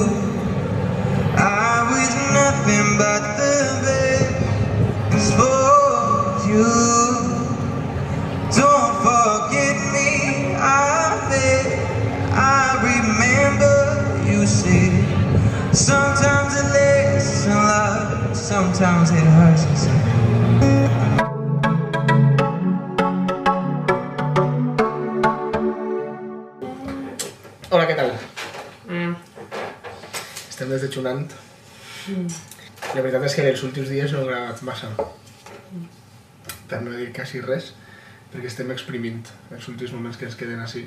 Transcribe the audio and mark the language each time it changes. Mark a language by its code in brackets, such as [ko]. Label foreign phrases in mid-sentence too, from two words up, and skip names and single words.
[en] I was nothing but the best for you. Don't forget me, I remember you said sometimes it lasts in love, sometimes it hurts inside. [ca] Hola, què tal? Estem des de Xunant. La veritat és que els últims dies no he gravat massa. Per no dir quasi res, perquè estem exprimint els últims moments que ens queden així.